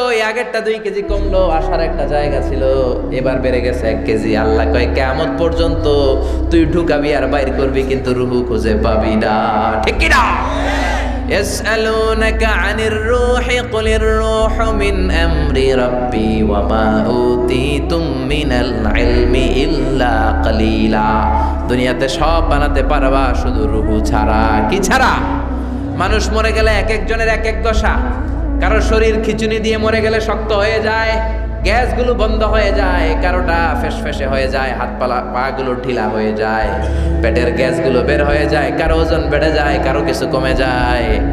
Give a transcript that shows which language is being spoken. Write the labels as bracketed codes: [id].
[bn] আগেরটা 2 কেজি কমলো, আসার একটা জায়গা ছিল, এবার বেড়ে গেছে 1 কেজি। আল্লাহ কয় কিয়ামত পর্যন্ত তুই ঢুকাবি আর বাইর করবি, কিন্তু রুহু খুঁজে পাবি না। ঠিক কি না? [ar] يسألونك عن الروح قل الروح من أمر ربي وما أوتيتم من العلم إلا قليلا। [bn] দুনিয়াতে সব বানাতে পারবা, শুধু রুহু ছাড়া। কি ছাড়া? মানুষ মরে গেলে এক একজনের এক এক দশা। কারো শরীর খিচুনি দিয়ে মরে গেলে শক্ত হয়ে যায়, গ্যাসগুলো বন্ধ হয়ে যায়, কারোটা ফেসফেসে হয়ে যায়, হাত পাগুলো ঢিলা হয়ে যায়, পেটের গ্যাসগুলো বের হয়ে যায়, কারো ওজন বেড়ে যায়, কারো কিছু কমে যায়।